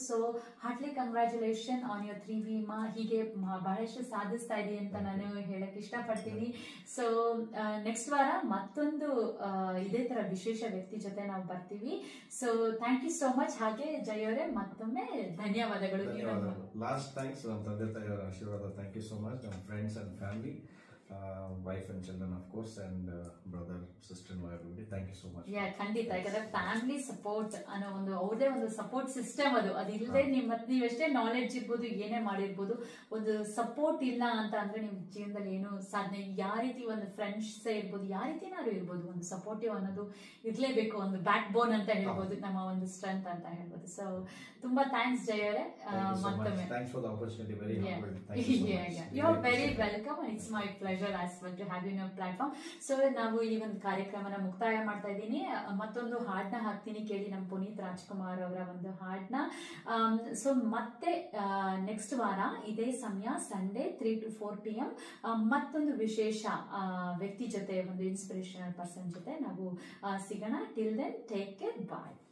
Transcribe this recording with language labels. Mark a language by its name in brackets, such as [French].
[Kannada] So [English] heartily congratulation on your [Kannada] 3 ವಿಮಾ. ಹೀಗೆ ಬಹಳಷ್ಟು ಸಾಧಿಸ್ತಾ ಇದೀವಿ ಅಂತ ನಾನು ಹೇಳಕ್ ಇಷ್ಟಪಡ್ತೀನಿ. ಸೊ ನೆಕ್ಸ್ಟ್ ವಾರ ಮತ್ತೊಂದು ಇದೇ ತರ ವಿಶೇಷ ವ್ಯಕ್ತಿ ಜೊತೆ ನಾವು ಬರ್ತೀವಿ. [English] So thank you so much. [Kannada] ಹಾಗೆ ಜೈ ಅವರೇ ಮತ್ತೊಮ್ಮೆ ಧನ್ಯವಾದಗಳು. [English] last thanks [Kannada] ನಮ್ಮ ತಂದೆ ತಾಯಿಯವರ ಆಶೀರ್ವಾದ. [English] Thank you so much. ನಮ್ಮ friends and family, wife and children of course, and brother, sister-in-law, everybody, thank you so much. [Kannada] Yeah, ಖಂಡಿತ. ಯಾಕಂದ್ರೆ ಫ್ಯಾಮಿಲಿ ಸಪೋರ್ಟ್ ಅನ್ನೋ ಒಂದು ಅವ್ರದೇ ಒಂದು ಸಪೋರ್ಟ್ ಸಿಸ್ಟಮ್ ಅದಿಲ್ಲದೆ ನೀವೆಷ್ಟೇ ನಾಲೆಡ್ಜ್ ಇರ್ಬೋದು, ಏನೇ ಮಾಡಿರ್ಬೋದು, ಒಂದು ಸಪೋರ್ಟ್ ಇಲ್ಲ ಅಂತ ಅಂದ್ರೆ ನಿಮ್ ಜೀವನದಲ್ಲಿ ಏನು ಸಾಧನೆ, ಯಾವ ರೀತಿ ಒಂದು ಫ್ರೆಂಡ್ಸ್ ಇರ್ಬೋದು, ಯಾವ ರೀತಿನಾದ್ರು ಇರ್ಬೋದು, ಒಂದು ಸಪೋರ್ಟಿವ್ ಅನ್ನೋದು ಇರ್ಲೇಬೇಕು. ಒಂದು ಬ್ಯಾಕ್ ಬೋನ್ ಅಂತ ಹೇಳ್ಬೋದು, ನಮ್ಮ ಒಂದು ಸ್ಟ್ರೆಂತ್ ಅಂತ ಹೇಳ್ಬೋದು. ಸೊ ತುಂಬಾ ಥ್ಯಾಂಕ್ಸ್ ಜೈ ಅವರೇ. ಮತ್ತೊಮ್ಮೆ [English] thanks for the opportunity. Very humbled. Thank you so much. You are very welcome and it's my pleasure as well to have you in your platform. [Kannada] So ನಾವು ಈ ಒಂದು ಕಾರ್ಯಕ್ರಮನ ಮುಕ್ತಾಯ ಮಾಡ್ತಾ ಇದ್ದೀನಿ. ಮತ್ತೊಂದು ಹಾಡ್ನ ಹಾಕ್ತೀನಿ, ಕೇಳಿ ನಮ್ಮ ಪುನೀತ್ ರಾಜ್ಕುಮಾರ್ ಅವರ ಒಂದು ಹಾಡ್ನ. ಸೊ ಮತ್ತೆ ನೆಕ್ಸ್ಟ್ ವಾರ ಇದೇ ಸಮಯ ಸಂಡೇ 3 to 4 PM ಮತ್ತೊಂದು ವಿಶೇಷ ವ್ಯಕ್ತಿ ಜೊತೆ, ಒಂದು ಇನ್ಸ್ಪಿರೇಷನಲ್ ಪರ್ಸನ್ ಜೊತೆ ನಾವು ಸಿಗೋಣ. [English] Till then take care, bye.